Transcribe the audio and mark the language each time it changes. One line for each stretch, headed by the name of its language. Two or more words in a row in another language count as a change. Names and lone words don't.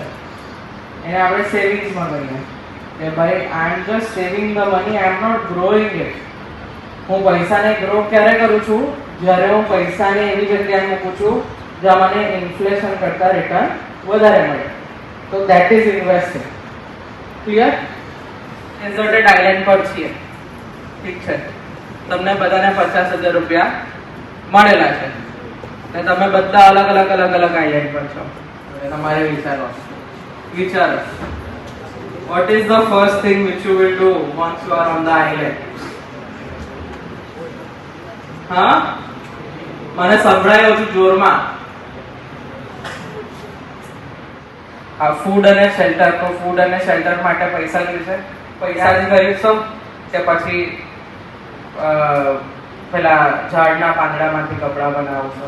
Gujarati: એને આપણે સેવિંગ્સમાં કહીએ કે ભાઈ
English: I am just saving the money, I am not growing it.
Gujarati: હું પૈસાને ગ્રો ક્યારે કરું છું? જ્યારે હું પૈસાને એવી જગ્યાએ મૂકું છું જ્યાં મને ઇન્ફ્લેશન કરતા રિટર્ન વધારે મળે.
English: તો that is investing.
Gujarati: ક્લિયર?
English: deserted island
Gujarati: પર છીએ, ઠીક છે? તમને બધાને 50,000 રૂપિયા મળેલા છે અને તમે બધા અલગ અલગ આઇલેન્ડ પર છો.
English: તમારે વિચારો what is the first thing which you will do once you are on the island?
Gujarati: હા, મને સંભળાયો છું જોરમાં. આ ફૂડ અને શેલ્ટર, તો ફૂડ અને શેલ્ટર માટે પૈસા જોઈશે. પૈસાથી ખરીદશો કે પછી પેલા ઝાડના પાંદડામાંથી કપડા બનાવશો?